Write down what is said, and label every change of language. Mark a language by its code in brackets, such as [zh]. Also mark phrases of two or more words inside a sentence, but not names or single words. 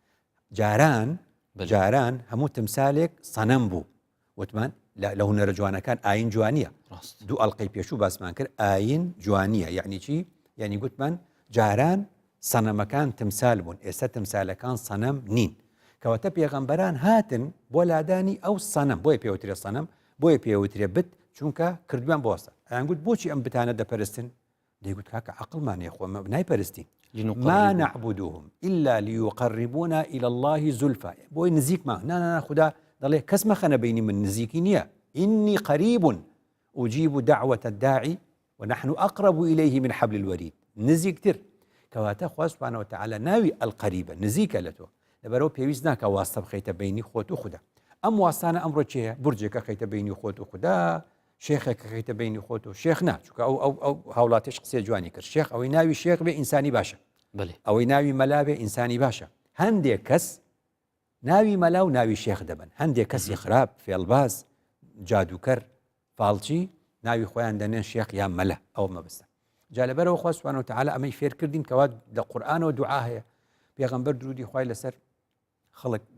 [ckb] جاران هەموو تمسالێک سەنەم بوو وتمان لە هونەرە جوانەکان ئاین جوانیە دوو ئەڵلقەی پێشوو باسمان کرد ئاین جوانیە یعنی چی یعنی گوتمان جاران سەنەمەکان تمسال بوون ئێستا تمسالەکان سەنەم نین کەواتە پێغەمبەران هاتن بۆ لادانی ئەو سەنەم بۆیە پێوترێ سەنەم بۆیە پێوترێ بت چونکە کردوان بۆستە ئەیانگوت بۆچی ئەم بتانە دەپەرستن دەیگوت کاکە عەقڵمانێ خۆمە نایپەرستی [ar] ما نعبدوهم إلا ليقربونا إلى الله زلفى [ckb] بۆی نزیکمان نانا خدا دەڵێ کەس مەخەنە بینی من نزیکی نییە [ar] إني قريب أجيب دعوة الداعي ونحن أقرب إليه من حبل الوريد [ckb] نزیکتر کەواتە خوا [ar] سبحانه وتعالى [ckb] ناوی القەریبە نزیکە لە تۆ لەبەرەوە پێویست ناکە واستە بخەیتە بینی خۆت و خوددا ئەم واستانە ئەمڕۆ چێە بورجێکە خەیتە بینی خۆت و خوددا شێخێکە خەیتە بینی خۆت و شێخ نا چونکە ئەو هاوڵاتیش قسێ جوانی کرد شێخ ئەوەی ناوی شێخ بێ ئینسانی باشە ئەوەی ناوی مەلا بێ ئینسانی باشە هەندێک کەس ناوی مەلا و ناوی شێخ دەبن هەندێک کەسی خراپ فێڵباز جادوکەر فاڵچی ناوی خۆیان دەنێن شێخ یان مەلا ئەوە مەبەستە جا لەبەرەوە خوا [ar] سبحانه وتعالى [ckb] ئەمەی فێر کردین کەوا لە قورئانەوە دوعا هەیە پێغەمبەر درودی خوای لەسەر خەڵک